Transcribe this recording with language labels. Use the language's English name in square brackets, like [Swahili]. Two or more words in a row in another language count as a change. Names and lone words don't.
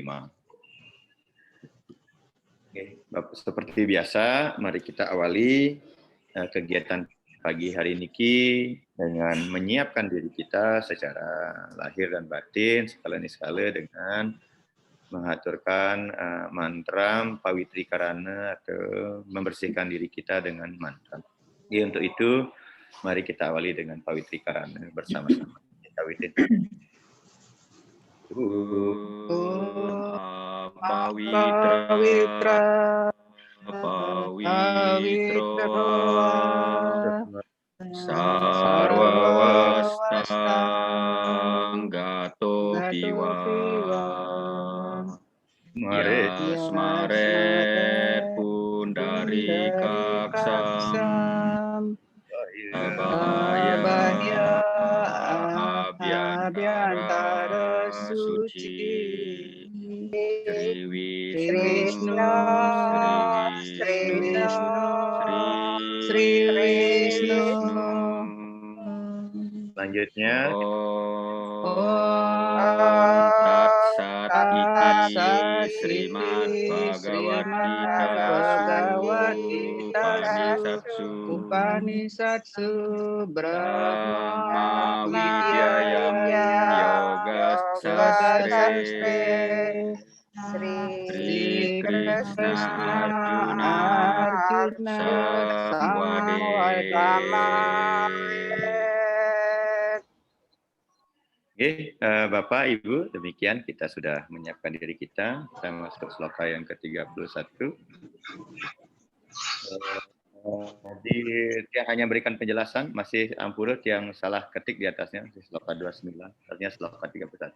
[Indonesian] Oke, seperti biasa, mari kita awali kegiatan pagi hari ini dengan menyiapkan diri kita secara lahir dan batin, sekali dengan mengaturkan mantra Pawitri Karana atau membersihkan diri kita dengan mantra. Jadi untuk itu, mari kita awali dengan Pawitri Karana bersama-sama. Pawitri. [Sanskrit] Pawitra sarwawastang gato piwa yasmaret pundarikaksam abahaya abhyantara suci Sri Vishnu Sri Vishnu. [Indonesian] Selanjutnya, [Sanskrit] Om Tat Sat Iti Srimad Bhagavad Gita Upanisatsu Brahma Vidyayam Yoga Sastre Sri Krishna Arjuna [Indonesian] Oke, Bapak, Ibu, demikian kita sudah menyiapkan diri kita. Kita masuk sloka yang ke-31. Jadi, dia hanya berikan penjelasan, masih ampurut yang salah ketik di atasnya, sloka 29, artinya sloka 31.